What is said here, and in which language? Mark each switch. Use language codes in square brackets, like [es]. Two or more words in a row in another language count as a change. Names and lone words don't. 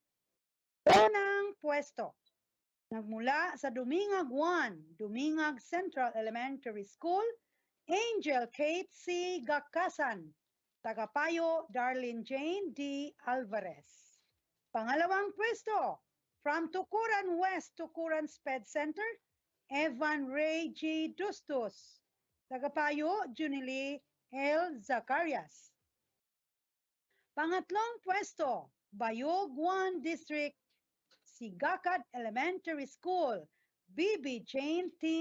[tl] Unang pwesto, nagmula sa Dumingag 1, Dumingag Central Elementary School, Angel Kate C. Gakasan, tagapayo Darlene Jane D. Alvarez. Pangalawang pwesto, from Tukuran West, Tukuran SPED Center, Evan Ray G. Dustus, tagapayo Junili L. Zacarias. Pangatlong pwesto, Bayog 1 District, Sigakad Elementary School, BB Jane T.